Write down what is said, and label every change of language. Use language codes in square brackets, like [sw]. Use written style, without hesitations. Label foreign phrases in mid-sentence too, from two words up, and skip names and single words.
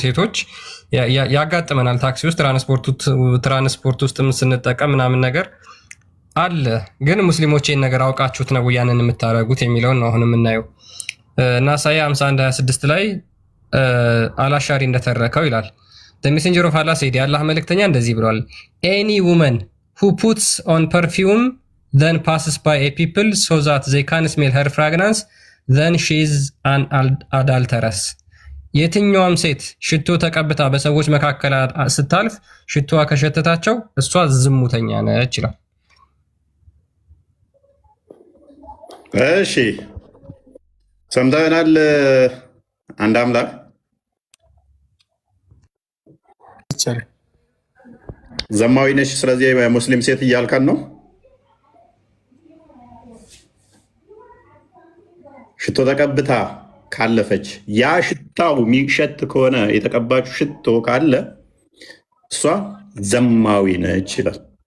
[am] ሴቶች ያጋጥመናል። ታክሲ ውስጥ ትራንስፖርት ውስጥም ስንጠቀም ምናምን ነገር አለ። ግን ሙስሊሞች ይህን ነገር አውቃችሁት ነው ያንን የምታደርጉት የሚለውን ነው አሁን የምናየው። እና ኢሳይያስ 51:26 ላይ አላሻሪ እንደተረከው ይላል [en] The messenger of Allah said [am] የአላህ መልእክተኛ እንደዚህ ብሏል። [en] Any woman who puts on perfume then passes by a people so that they can smell her fragrance then she is an adulteress. [am] የትኛውም ሴት ሽቶ ተቀብታ በሰዎች መካከል ስታልፍ ሽቶዋ ከሸተታቸው እሷ ዝሙተኛ ነች ይላል። እሺ ሰምተናል። አንድ አምላክ ዘማዊ ነሽ። ስለዚህ ሙስሊም ሴት እያልካን ነው። ሽቶ ተቀብታ ካለፈች ያ ሽታው የሚሸት ከሆነ የተቀባችው ሽቶ ካለ እሷ ዘማዊ ነች ይላል።